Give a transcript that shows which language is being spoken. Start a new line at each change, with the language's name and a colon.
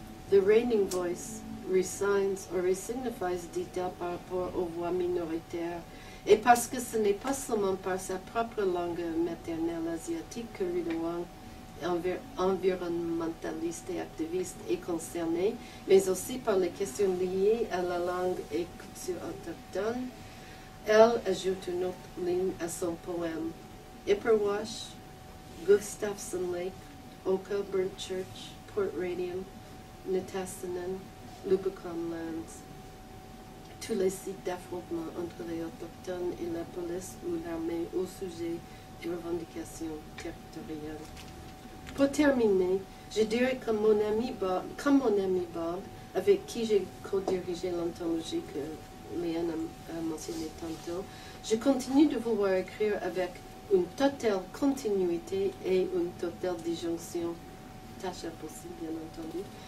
English: The reigning voice resigns or resignifies,
French: dit-elle par rapport aux voix minoritaires, et parce que ce n'est pas seulement par sa propre langue maternelle asiatique que Rita Wong, environnementaliste et activiste, est concernée, mais aussi par les questions liées à la langue et culture autochtone. Elle ajoute une autre ligne à son poème. Ipperwash, Gustafson Lake, Oka, Burnt Church, Port Radium, Nitassinan, Lubicon Lands. Tous les sites d'affrontement entre les Autochtones et la police ou l'armée au sujet des revendications territoriales. Pour terminer, je dirais que mon ami Bob, avec qui j'ai co-dirigé l'anthologie que Léane a mentionné tantôt, je continue de vouloir écrire avec une totale continuité et une totale disjonction, tâche impossible bien entendu.